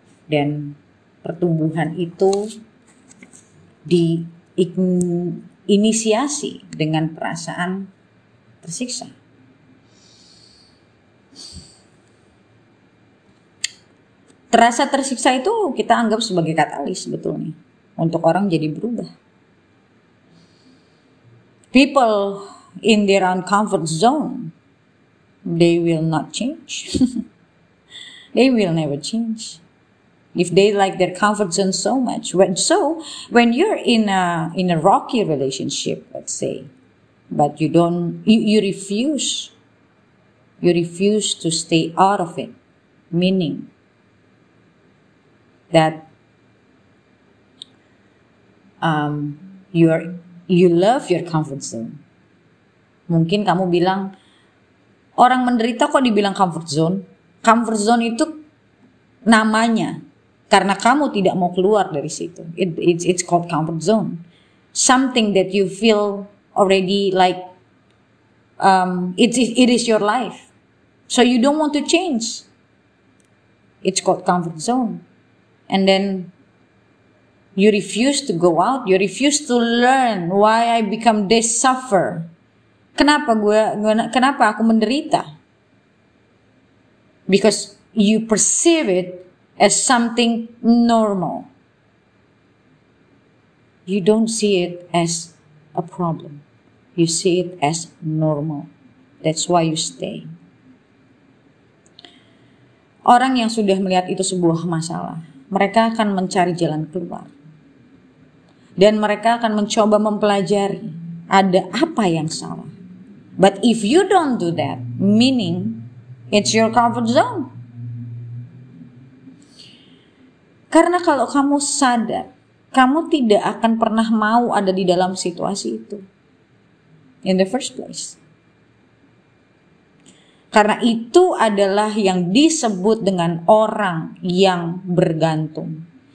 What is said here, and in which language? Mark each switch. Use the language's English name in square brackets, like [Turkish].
[Indonesian] Dan pertumbuhan itu diinisiasi dengan perasaan tersiksa. Terasa tersiksa itu kita anggap sebagai katalis sebetulnya untuk orang jadi berubah. [English] People in their own comfort zone, they will not change. They will never change. If they like their comfort zone so much, when you're in a rocky relationship, let's say, but you refuse to stay out of it, meaning that you love your comfort zone. [Indonesian] Mungkin kamu bilang, orang menderita kok dibilang comfort zone? Comfort zone itu namanya karena kamu tidak mau keluar dari situ. [English] It's called comfort zone. Something that you feel already like it is your life. So you don't want to change. It's called comfort zone. And then you refuse to go out. You refuse to learn why I become this suffer. [Indonesian] Kenapa aku menderita? [English] Because you perceive it as something normal. You don't see it as a problem. You see it as normal. That's why you stay. [Indonesian] Orang yang sudah melihat itu sebuah masalah, mereka akan mencari jalan keluar. Dan mereka akan mencoba mempelajari ada apa yang salah. [English] But if you don't do that, meaning it's your comfort zone. [Indonesian] Karena kalau kamu sadar, kamu tidak akan pernah mau ada di dalam situasi itu. [English] In the first place. [Indonesian] Karena itu adalah yang disebut dengan orang yang bergantung.